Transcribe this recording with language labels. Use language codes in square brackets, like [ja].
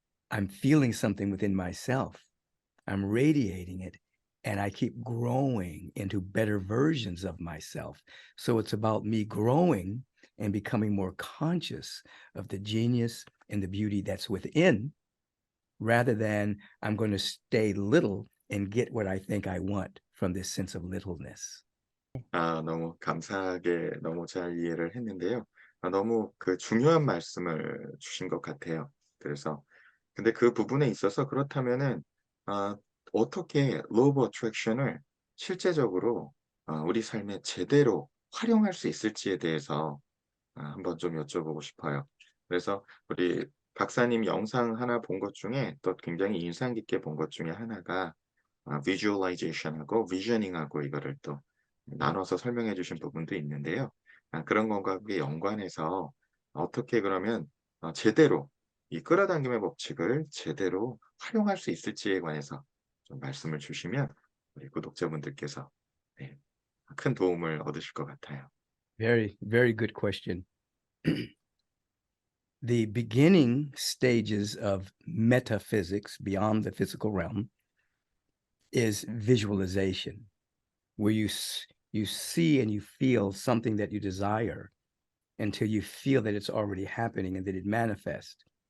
[en] I'm feeling something within myself. I'm radiating it, and I keep growing into better versions of myself. So it's about me growing and becoming more conscious of the genius and the beauty that's within, rather than I'm going to stay little and get what I think I want from this sense of littleness. [ko] 너무 감사하게 너무 잘 이해를 했는데요. 너무 그 중요한 말씀을 주신 것 같아요. 그래서 근데 그 부분에 있어서 그렇다면은 아 어떻게 Law of Attraction을 실제적으로 우리 삶에 제대로 활용할 수 있을지에 대해서 한번 좀 여쭤보고 싶어요. 그래서 우리 박사님 영상 하나 본 것 중에 또 굉장히 인상 깊게 본 것 중에 하나가 visualization하고 visioning하고 이거를 또 나눠서 설명해 주신 부분도 있는데요. 그런 것과 함께 연관해서 어떻게 그러면 제대로 이 끌어당김의 법칙을 제대로 활용할 수 있을지에 관해서 좀 말씀을 주시면 우리 구독자분들께서 네, 큰 도움을 얻으실 것 같아요. [en] Very, very good question. The beginning stages of metaphysics beyond the physical realm is visualization, where you see and you feel something that you desire until you feel that it's already happening and that it manifests.